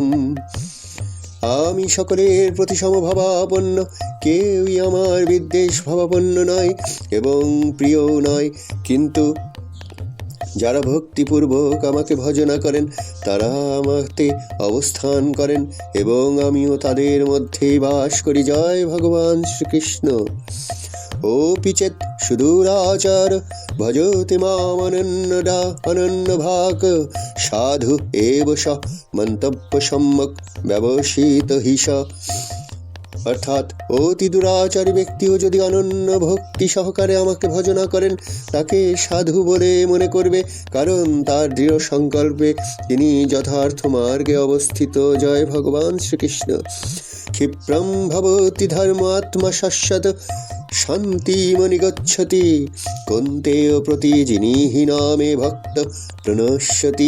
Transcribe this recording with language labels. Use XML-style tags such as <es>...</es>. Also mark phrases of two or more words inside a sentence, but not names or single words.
<bn>আমি সকলের প্রতি সমভাবাপন্ন, কেউই আমার বিদ্বেষ ভাবাপন্ন নয় এবং প্রিয় নয়, কিন্তু যারা ভক্তিপূর্বক আমাকে ভজনা করেন তারা আমাতে অবস্থান করেন এবং আমিও তাদের মধ্যেই বাস করি। জয় ভগবান শ্রীকৃষ্ণ।</bn> <sa>ओऽपि चेत् सुदूराचार भजति मामनन्यदा अनन्यभाक् साधु एव स मन्तव्य सम्यक् ব্যবসিত हि स।</sa> <bn>অর্থাৎ অতি দুরাচারী ব্যক্তিও যদি অনন্য ভক্তি সহকারে আমাকে ভজনা করেন তাকে সাধু বলে মনে করবে, কারণ তার দৃঢ় সংকল্পে তিনি যথার্থ মার্গে অবস্থিত। জয় ভগবান শ্রীকৃষ্ণ।</bn> <sa>ক্ষিপ্রম ভবতি ধর্মাত্মা শাশ্বত শান্তিমনিগচ্ছতি কন্তেয় প্রতি যিনি নামে ভক্ত প্রণশ্যতি।</sa>